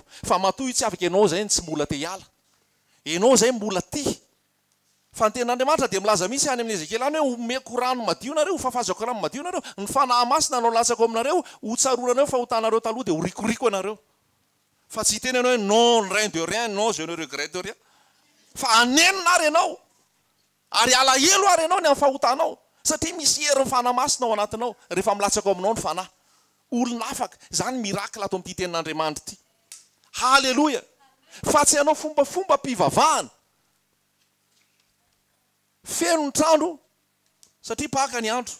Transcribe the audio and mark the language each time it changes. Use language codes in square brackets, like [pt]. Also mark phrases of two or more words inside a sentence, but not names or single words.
[mg] Fa matoy tsy afaka ianao zay tsy mbola te hiala. Ianao zay mbola tia. Fa ny ten'Andriamanitra dia milaza misy any amin'ny Ezekely any hoe omeko rano madio nareo, fafazako rano madio nareo, ny fanahy masina anao latsako aminareo, ho tsaroanareo fahotanareo taloha dia ho rikoriko anareo. Fa tsy hiteny ianao hoe [fr] non rien de rien, non je ne regrette de rien. [mg] Fa anenina ary ianao. Ary alahelo ary ianao ny amin'ny fahotanao. Satria misy herin'ny fanahy masina ao anatinao rehefa milatsako aminao ny fanahy. Olona afaka, zany mirakla ato amin'ity tenin'Andriamanitra ity. Halleloja. Fa tsy ianao fombafomba mpivavahana. Feno ny trano satria paka ny andro.